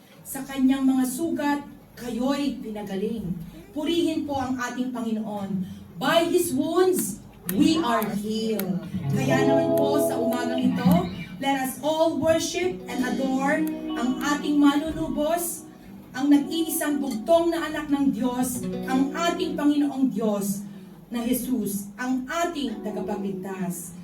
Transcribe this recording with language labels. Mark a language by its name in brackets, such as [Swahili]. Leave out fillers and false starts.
[Filipino] Sa kanyang mga sugat, kayo'y pinagaling. Purihin po ang ating Panginoon. [English] By His wounds, we are healed. [Filipino] Kaya naman po sa umagang ito, [English] let us all worship and adore [Filipino] ang ating manunubos, ang nag-iisang bugtong na anak ng Diyos, ang ating Panginoong Diyos na Jesus, ang ating tagapagligtas.